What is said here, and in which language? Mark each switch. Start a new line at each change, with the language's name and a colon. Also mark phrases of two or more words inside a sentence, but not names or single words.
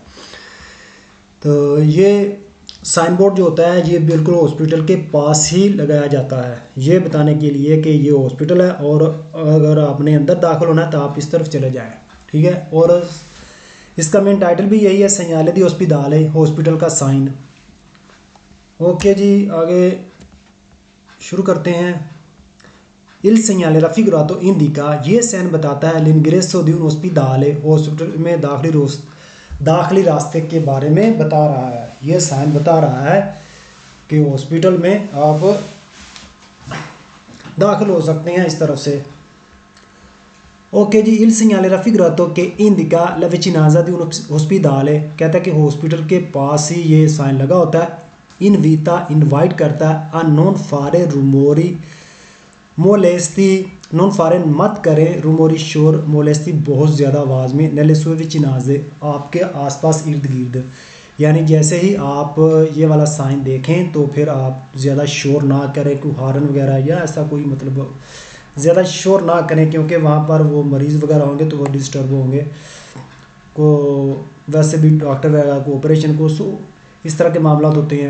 Hindi: तो ये
English: sign board
Hindi: जो होता है ये बिल्कुल हॉस्पिटल के पास ही लगाया जाता है, ये बताने के लिए कि ये हॉस्पिटल है और अगर आपने अंदर दाखिल होना है तो आप इस तरफ चले जाएं, ठीक है। और इसका
English: main title
Hindi: भी यही है,
Italian: segnale di ospedale,
Hindi: हॉस्पिटल का साइन। ओके जी, आगे शुरू करते हैं।
Italian: il segnale raffigurato indica,
Hindi: ये साइन बताता है
Italian: l'ingresso di un ospedale,
Hindi: हॉस्पिटल में दाखिली रास्ते के बारे में बता रहा है। ये साइन बता रहा है कि हॉस्पिटल में आप दाखिल हो सकते हैं इस तरफ से।
Italian: ओके जी, il segnale raffigurato che indica la vicinanza di un ospedale,
Hindi: कहता है कि हॉस्पिटल के पास ही ये साइन लगा होता है। इनविटा इनवाइट करता है,
Italian: a non fare rumori molesti, non fare
Hindi: मत करें, रूमोरी शोर मोलेस्ती बहुत ज़्यादा आवाज़ में,
Italian: nelle sue vicinanze
Hindi: आपके आसपास इर्द गिर्द, यानी जैसे ही आप ये वाला साइन देखें तो फिर आप ज़्यादा शोर ना करें, कोई हॉर्न वगैरह या ऐसा कोई मतलब ज़्यादा शोर ना करें, क्योंकि वहाँ पर वो मरीज़ वगैरह होंगे तो वो डिस्टर्ब होंगे को, वैसे भी डॉक्टर वगैरह को ऑपरेशन को इस तरह के मामला होते हैं।